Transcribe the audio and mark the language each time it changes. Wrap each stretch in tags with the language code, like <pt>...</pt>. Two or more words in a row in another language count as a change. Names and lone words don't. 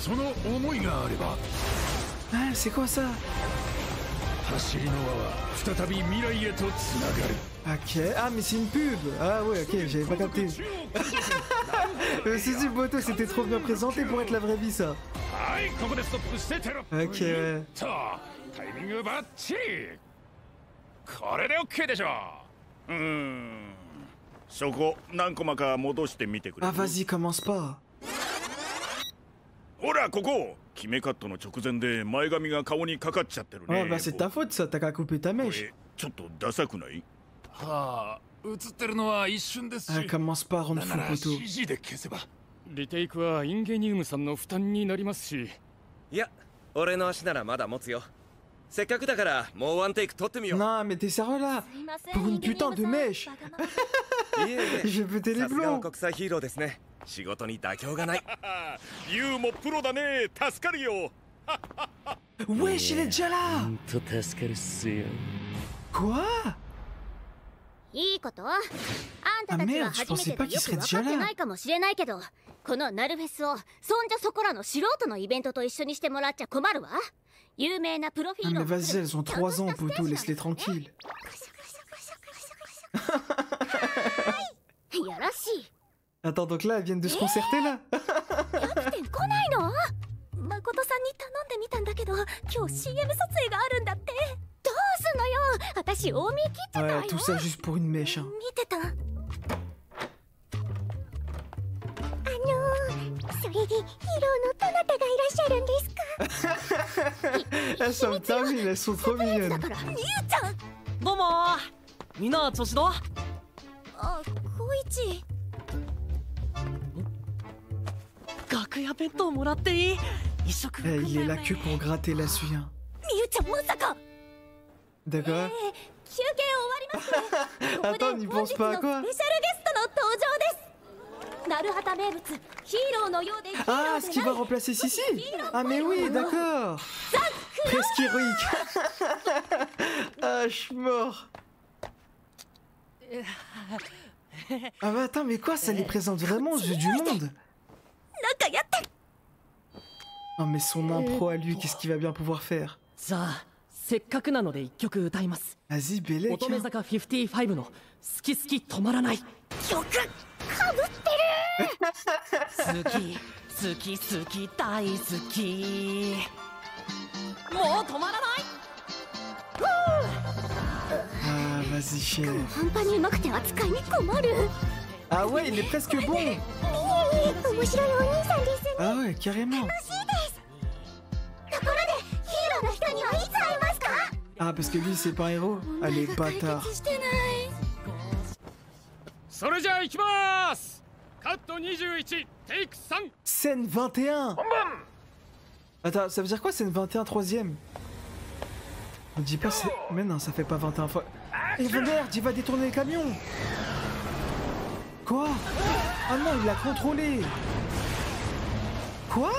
<fr>Ah c'est quoi ça? Ok, ah mais c'est une pub. Ah ouais ok, j'avais pas capté. C'est du Boto, c'était trop bien présenté pour être la vraie vie ça. Ok ouais.</fr> <ja>タイミングバッチリ。これで OK でしょ。そこ何コマか戻してみてくれ。</ja> <fr>Ah vas-y commence pas.</fr> <ja>ほらここ決めカットの直前で前髪が顔にかかっちゃってるね。</ja> <fr>Ouais bah c'est ta faute ça, t'as qu'à couper ta mèche.</fr> <ja>ちょっとダサくない？はあ、映ってるのは一瞬ですし。</ja> <fr>Ah commence pas à rendre fou Boto.</fr> <ja>CG で消せば。リテイクはインゲニウムさんの負担になりますし。いや、俺の足ならまだ持つよ。せっかくだからもうワンテイク撮ってみよう。</ja> <fr>Non mais t'es sérieux là? Pour une putain de mèche. Je vais péter les</fr> <ja>さすがは</ja> <fr>plombs.</fr> <ja>国際ヒーローですね。仕事に妥協がない。ユウもプロだね。助かるよ。</ja> <fr>Wesh il est déjà là.</fr> <ja>と助かるっすよ。</ja> <fr>Quoi?</fr> <ja>いいこと？あんたたちは初めてでよく分かってないかもしれないけど、このナルフェスをそんじょそこらの素人のイベントと一緒にしてもらっちゃ困るわ。有名なプロフィー Ah ル</ja> <fr>mais vas-y elles ont 3 ans Boto, laisse-les tranquilles.</fr> <ja>やらしい。</ja> <fr>Attends donc là elles viennent de se concerter là.</fr> <ja>キャプテン来ないの？誠さんに頼んでみたんだけど、今日 CM 撮影があるんだって。どうすんのよ。私大見切っちゃったわよ。</ja> <fr>Ouais tout ça juste pour une mèche hein.</fr> <ja>見てた。それでヒーローのどなたがいらっしゃるんですか？</ja> <fr>Elles sont terminées, elles sont trop mignonnes.</fr> <ja>だからみゆちゃん。どうもー。みんな調子どう？あ、こいち。楽屋弁当もらっていい？一食</ja> <fr>Eh, il est là que pour gratter la suie hein.</fr> <ja>みゆちゃんまさか。</ja> <fr>D'accord.</fr> <ja>休憩終わります。</ja> <fr>Attends, n'y pense pas à</fr> <ja>ス</ja> <fr>quoi?</fr> <ja>ペシャルゲストの登場です。ナルハタ名物ヒーローのようで。</ja> <fr>Ah, ce qui va remplacer Sissi? Ah mais oui, d'accord. Presque héroïque. Ah, je suis mort. Ah bah attends, mais quoi, ça les présente vraiment aux yeux du monde?</fr> <ja>なんかやって。</ja> <fr>Oh mais son impro à lui, qu'est-ce qu'il va bien pouvoir faire?</fr> <ja>じゃあせっかくなので一曲歌います。</ja> <fr>Vas-y, Bélec.</fr> <ja>乙女坂55の好き好き止まらない。曲かぶってる。好き好き好き大好き。もう止まらない。</ja> <fr>Ah, vas-y, cher.</fr> <ja>半端にうまくて扱いに困る。</ja> <fr>Ah ouais, il est presque bon.</fr> <ja>面白いお兄さんですね。</ja> <fr>Ah ouais, carrément.</fr> <ja>ところでヒーローの人にはいつ会いますか？</ja> <fr>Ah, parce que lui, c'est pas un héros. Allez, bâtard.</fr> <ja>してない。それじゃあ行きます。カット21テイク3。</ja> <fr>Scène 21. Attends, ça veut dire quoi scène 21 troisième? On dit pas c'est... Mais non, ça fait pas 21 fois. Et merde, il va détourner le camion. Quoi? Ah non, il l'a contrôlé. Quoi?</fr>